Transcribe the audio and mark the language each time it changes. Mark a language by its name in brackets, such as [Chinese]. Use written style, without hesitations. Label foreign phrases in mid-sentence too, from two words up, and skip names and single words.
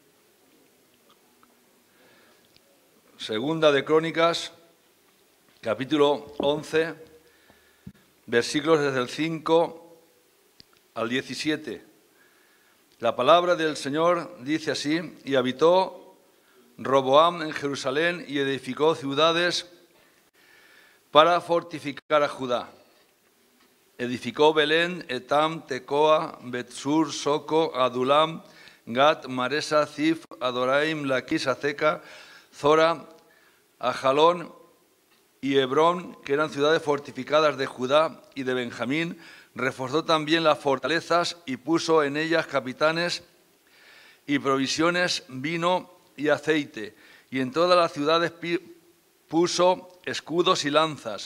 [Spanish] Segunda de Crónicas, capítulo 11, versículos desde el 5 al 17. La palabra del Señor dice así: y habitó Roboam en Jerusalén y edificó ciudades para fortificar a Judá. Edificó Belén, Etam, Tecoa, Betsur, Soco, Adulam, Gat, Maresa, Zif, Adoraim, Laquis, Azeca, Zora, Ajalón y Hebrón, que eran ciudades fortificadas de Judá y de Benjamín. Reforzó también las fortalezas y puso en ellas capitanes y provisiones, vino y aceite, y en todas las ciudades puso escudos y lanzas.